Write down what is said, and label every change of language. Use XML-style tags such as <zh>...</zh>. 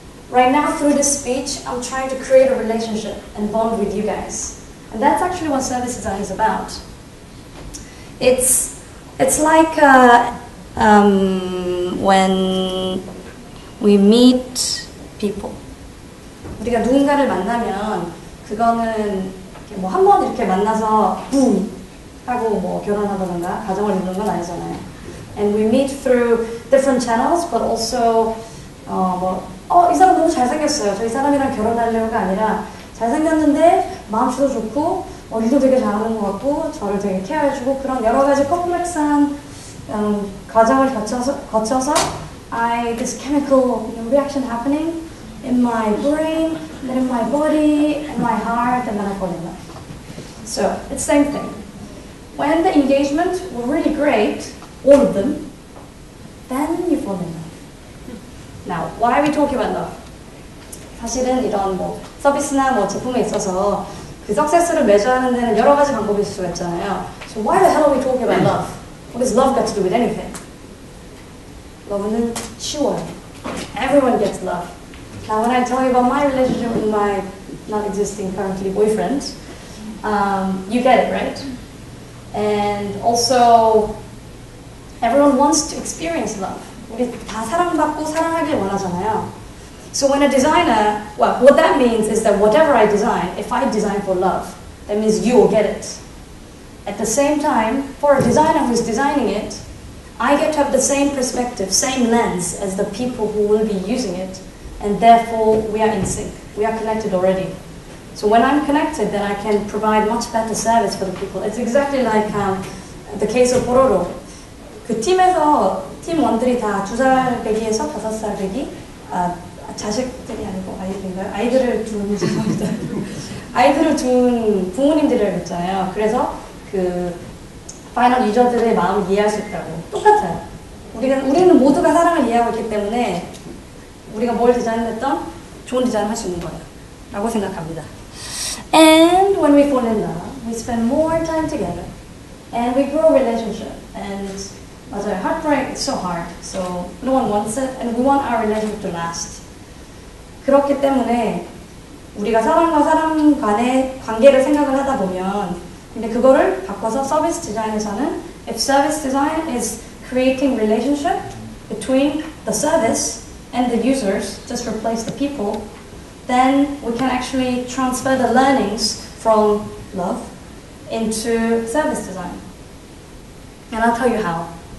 <en>Right now, through this speech, I'm trying to create a relationship and bond with you guys. And that's actually what service design is about. It's like when we meet people.</en> <ko>우리가 누군가를 만나면 그거는 뭐 한 번 이렇게 만나서 붐 하고 뭐 결혼하던가 가정을 이루는 건 아니잖아요.</ko> <en>And we meet through different channels, but also</en> <ko>이 사람 너무 잘생겼어요. 저 이 사람이랑 결혼하려고가 아니라 잘생겼는데 마음씨도 좋고 일도 되게 잘하는 것 같고 저를 되게 케어해주고 그런 여러 가지 컴플렉스한 과정을 거쳐서</ko> <en>this chemical reaction happening in my brain, then in my body, in my heart, and then I fall in love. So it's the same thing. When the engagement were really great, all of them, then you fall in love. Now, why are we talking about love?</en> <ko>사실은 이런 뭐 서비스나 뭐 제품에 있어서 그 석세스를 메저하는 데는 여러 가지 방법이 있을 수가 있잖아요.</ko> <en>So why the hell are we talking about love? What does love got to do with anything?</en> <ko>Love는 쉬워요.</ko> <en>Everyone gets love. Now, when I tell you about my relationship with my not existing currently boyfriend, you get it, right? And also, everyone wants to experience love.</en> <ko>우리 다 사랑받고 사랑하길 원하잖아요.</ko> <en>So when a designer, well, what that means is that whatever I design, if I design for love, that means you will get it. At the same time, for a designer who's designing it, I get to have the same perspective, same lens as the people who will be using it, and therefore we are in sync. We are connected already. So when I'm connected, then I can provide much better service for the people. It's exactly like the case of Bororo.</en> <ko>그 팀에서 팀원들이 다 2살 배기에서 5살 배기, 자식들이 아니고 아이들인가요? 아이들을 둔 죄송합니다. 아이들을 둔 부모님들을 있잖아요. 그래서 그 파이널 유저들의 마음을 이해할 수 있다고. 똑같아요. 우리는 모두가 사랑을 이해하고 있기 때문에 우리가 뭘 디자인했던 좋은 디자인을 할 수 있는 거예요. 라고 생각합니다.</ko> <en>And when we fall in love, we spend more time together. And we grow a relationship. And</en> <ko>맞아요.</ko> <en>Heartbreak is so hard. So no one wants it. And we want our relationship to last.</en> <ko>그렇기 때문에 우리가 사람과 사람 간의 관계를 생각을 하다 보면 근데 그거를 바꿔서 서비스 디자인에서는</ko> <en>if service design is creating relationship between the service and the users, just replace the people, then we can actually transfer the learnings from love into service design. And I'll tell you how.</en>